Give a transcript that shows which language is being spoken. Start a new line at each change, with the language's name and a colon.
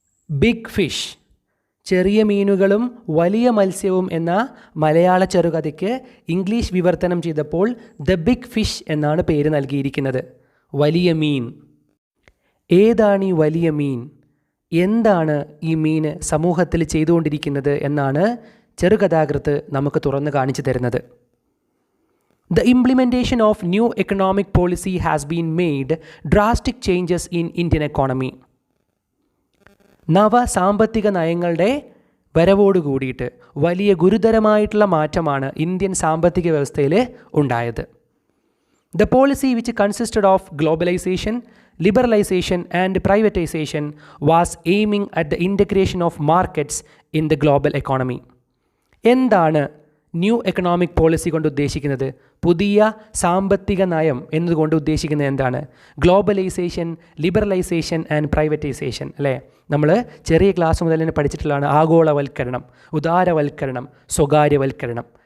Malayalam: Big fish, ചെറിയ മീനുകളും വലിയ മത്സ്യവും എന്ന മലയാള ചെറുകഥയ്ക്ക് ഇംഗ്ലീഷ് വിവർത്തനം ചെയ്തപ്പോൾ ദ ബിഗ് ഫിഷ് എന്നാണ് പേര് നൽകിയിരിക്കുന്നത്. വലിയ മീൻ. ഏതാണ് ഈ വലിയ മീൻ? എന്താണ് ഈ മീൻ സമൂഹത്തിൽ ചെയ്തുകൊണ്ടിരിക്കുന്നത് എന്നാണ് ചെറുകഥാകൃത്ത് നമുക്ക് തുറന്നു കാണിച്ചു തരുന്നത്.
English: The implementation of new economic policy has been made drastic changes in Indian economy.
Malayalam: നവ സാമ്പത്തിക നയങ്ങളുടെ വരവോടുകൂടിയിട്ട് വലിയ ഗുരുതരമായിട്ടുള്ള മാറ്റമാണ് ഇന്ത്യൻ സാമ്പത്തിക വ്യവസ്ഥയിൽ ഉണ്ടായത്.
English: The policy which consisted of globalization, liberalization and privatization was aiming at the integration of markets in the global economy.
Malayalam: എന്താണ് ന്യൂ എക്കണോമിക് പോളിസി കൊണ്ട് ഉദ്ദേശിക്കുന്നത്? പുതിയ സാമ്പത്തിക നയം എന്നതുകൊണ്ട് ഉദ്ദേശിക്കുന്നത് എന്താണ്?
English: Globalisation, liberalisation and privatisation അല്ലേ?
Malayalam: നമ്മൾ ചെറിയ ക്ലാസ് മുതൽ തന്നെ പഠിച്ചിട്ടുള്ളതാണ്. ആഗോളവൽക്കരണം, ഉദാരവൽക്കരണം, സ്വകാര്യവൽക്കരണം.